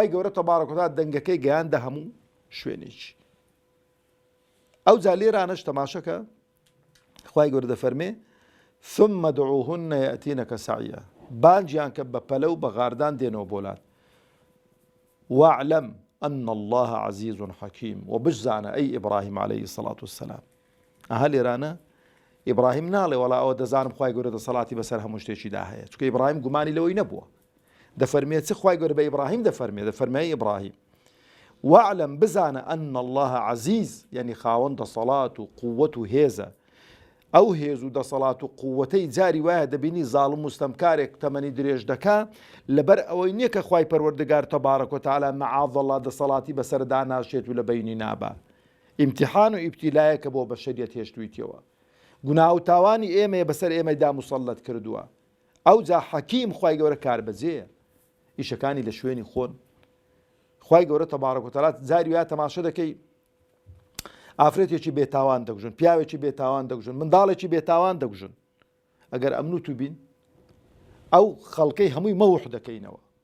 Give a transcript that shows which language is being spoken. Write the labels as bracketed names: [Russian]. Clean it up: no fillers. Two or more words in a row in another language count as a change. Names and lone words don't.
[Central Kurdish] گەورە تەبارەک وتعالا دەنگەکەی گەیاندە هەموو شوێنێکی ئەو جا لێرانەش تەماشەکە خوای گەورە دەفەرمێ [Arabic] ثم دعوهن يأتينك سعيا [Central Kurdish] بانجیان کە بە پەلە و بە غاردان دێنەوە بۆلات [Arabic] واعلم أن الله عزيز حكيم [Central Kurdish] وبجزانە ئەی ئیبراهیم عەلەیهی السەڵات وەسەلام ئەها لێرانە ئیبراهیم ناڵێ وەڵا ئەوە دەزانم خوای گەورە دەسەڵاتی بەسەر هەموو شتێکیدا هەیە چونکە ئیبراهیم گومانی لەوەی نەبووە دەفەرمێ چ خوای گەورە بە ئیبراهیم دەفەرمێ ئیبراهیم واعلم بزانە أن [Arabic] الله عزيز [Central Kurdish] يعني خاوەن دەسەڵات و قووەت و هێزە ئەو هێز و دەسەڵات و قووەتەی جاری وایە دەبینی زاڵم مستەمکارێک تەمەنی درێژ دەکا لەبەر ئەوەی نییە کە خوای پەروەردگار تەبارەک وتەعالا مەعاذەڵڵا دەسەڵاتی بەسەردا ناشێت و لە بەینی نابا ئیمتیحان و ئیبتیلایەکە بۆ بەشەریەت هێشتوویتەوە گوناه و تاوانی ئێمەیە بەسەر ئێمەدا مسەڵەت کردووە ئەو جا حەکیم خوای گەورە کاربەجێیە ئیشەکانی لە شوێنی خۆن خوای گەورە تەبارەک وتەعالا جاری وایە تەماشە دەکەی ئافرەتێکی بێتاوان دەکوژن پیاوێکی بێتاوان دەکوژن منداڵێکی بێتاوان دەکوژن ئەگەر ئەمنوت و بین ئەو خەڵکەی هەمووی مەوح دەکەینەوە